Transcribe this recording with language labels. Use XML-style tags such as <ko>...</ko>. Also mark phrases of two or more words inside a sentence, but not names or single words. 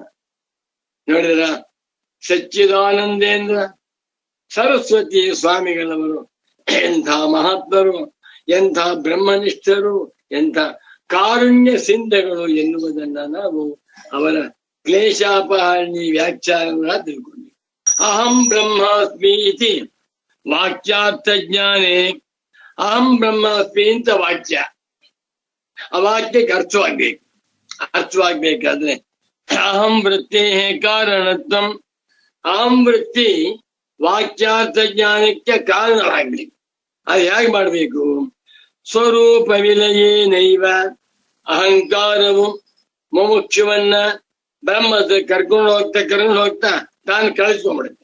<kn>ನೋಡಿದ್ರ, ಸಚ್ಚಿದಾನಂದೇಂದ್ರ ಸರಸ್ವತಿ ಸ್ವಾಮಿಗಳವರು ಎಂಥ ಮಹಾತ್ಮರು, ಎಂಥ ಬ್ರಹ್ಮನಿಷ್ಠರು, ಎಂಥ ಕಾರುಣ್ಯ ಸಿಂಧಗಳು ಎನ್ನುವುದನ್ನ ನಾವು ಅವರ ಕ್ಲೇಶಾಪಹಾರಿಣಿ ವ್ಯಾಖ್ಯಾನ ತಿಳ್ಕೊಂಡ್ವಿ.</kn> <sa>ಅಹಂ ಬ್ರಹ್ಮಾಸ್ಮಿ ಇತಿ ವಾಕ್ಯಾರ್ಥ ಜ್ಞಾನೇ ಅಹಂ ಬ್ರಹ್ಮಾಸ್ಮಿ</sa> <kn>ಅಂತ ವಾಕ್ಯ. ಆ ವಾಕ್ಯಕ್ಕೆ ಅರ್ಥವಾಗ್ಬೇಕು. ಅರ್ಥವಾಗ್ಬೇಕಾದ್ರೆ</kn> <sa>ಅಹಂ ವೃತ್ತಿ ಕಾರಣತ್ವಂ,</sa> <kn>ಅಹಂ ವೃತ್ತಿ ವಾಕ್ಯಾರ್ಥ ಜ್ಞಾನಕ್ಕೆ ಕಾರಣವಾಗ್ಬೇಕು. ಅದು ಹೇಗೆ ಮಾಡ್ಬೇಕು?</kn> <sa>ಸ್ವರೂಪ ವಿಲಯೇ ನೈವ,</sa> <kn>ಅಹಂಕಾರವು ಮುಮುಕ್ಷುವನ್ನ ಬ್ರಹ್ಮದ ಕರ್ಕೊಂಡು ಹೋಗ್ತಾ ತಾನು ಕಳಿಸ್ಕೊಂಡ್ಬಿಡುತ್ತೆ.</kn>